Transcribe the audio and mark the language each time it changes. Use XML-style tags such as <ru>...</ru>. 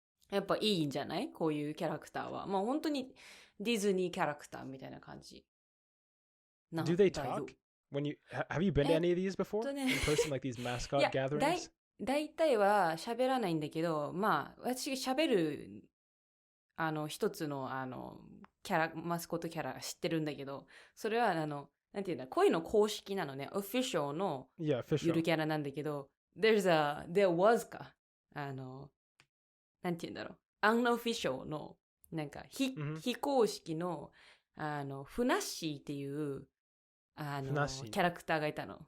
<ja>やっぱいいんじゃないこういうキャラクターは。まあ本当にディズニーキャラクターみたいな感じ。</ja> <en>Do they talk? Have you been to any of these before? In person, like these mascot gatherings?</en> <ja>大体は喋らないんだけど、まあ私喋る一つのマスコットキャラ知ってるんだけど、それはなんていうんだ、こういうの公式なのね、オフィシャルのゆるキャラなんだけど、</ja> <en>there was</en> <ja>か、なんていうんだろう、unofficial のなんか非公式のフナッシーっていうキャラクターがいたの。</ja>